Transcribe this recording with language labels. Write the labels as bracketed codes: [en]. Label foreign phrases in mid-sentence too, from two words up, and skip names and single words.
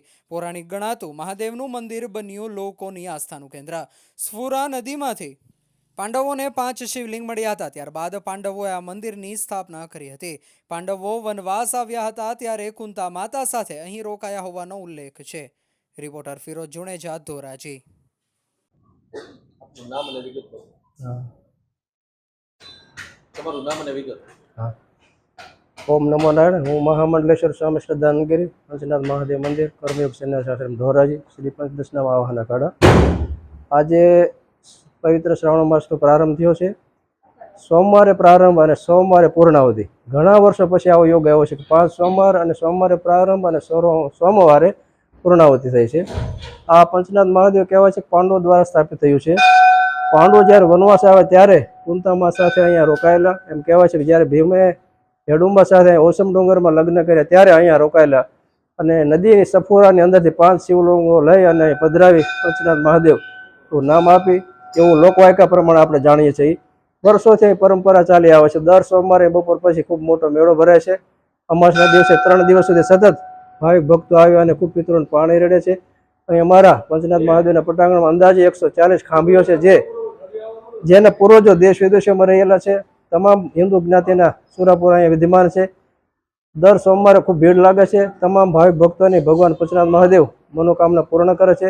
[gu] પૌરાણિક ગણાતું મહાદેવનું મંદિર બન્યું લોકોની આસ્થાનું કેન્દ્ર। સફુરા નદીમાંથી પાંડવોને 5 શિવલિંગ મળ્યા હતા। ત્યારબાદ પાંડવોએ આ મંદિરની સ્થાપના કરી હતી। પાંડવો વનવાસ આવ્યા હતા ત્યારે કુંતા માતા સાથે અહીં રોકાયા હોવાનો ઉલ્લેખ છે। રિપોર્ટર ફિરોજ જુણેજા, ધોરાજી। [sa] ओम नमो नारायण। [gu] હું મહામંડલેશ્વર સ્વામી શ્રદ્ધાનગિરી પંચનાથ મહાદેવ મંદિર કર્મયોગ સન્યાસાશ્રમ ધોરાજી શ્રી પંચદશનામ આવાહન અખાડા। આજ પવિત્ર શ્રાવણ માસ તો પ્રારંભ થયો છે। સોમવારે પ્રારંભ ઔર સોમવારે પૂર્ણાવધિ। ઘણા વર્ષો પછી આવો યોગ આવ્યો છે કિ 5 સોમવાર ઔર સોમવારે પ્રારંભ ઔર સોમવારે પૂર્ણાવધિ થાય છે। આ પંચનાથ મહાદેવ કહેવાય છે પાંડવો દ્વારા સ્થાપિત થયું છે। પાંડવો જ્યારે વનવાસ આવે ત્યારે કુંતામા સાથે અહીંયા રોકાયેલા। એમ કહેવાય છે કિ જ્યારે ભીમે હેડુંબા સાથે ઓસમ ડુંગરમાં લગ્ન કર્યા ત્યારે અહીંયા રોકાયેલા અને નદી સફુરાની અંદરથી 5 શિવલિંગો લઈ અને પધરાવી પંચનાથ મહાદેવ નામ આપી એવું લોકવાયકા પ્રમાણે આપણે જાણીએ છીએ। વર્ષોથી પરંપરા ચાલી આવે છે। દર સોમવારે બપોર પછી ખૂબ મોટો મેળો ભરાય છે। અમાસના દિવસે 3 દિવસ સુધી સતત ભાવિક ભક્તો આવી અને ખૂબ પિતરોને પાણી રેડે છે। અહીં અમારા પંચનાથ મહાદેવના પટાંગણમાં અંદાજે 140 ખાંભીઓ છે જેના પૂર્વજો દેશ વિદેશોમાં રહેલા છે। તમામ હિન્દુ જ્ઞાતિના સુરાપુરા અહીંયા વિદ્યમાન છે। દર સોમવારે ખૂબ ભીડ લાગે છે। તમામ ભાવિક ભક્તોની ભગવાન પંચનાથ મહાદેવ મનોકામના પૂર્ણ કરે છે।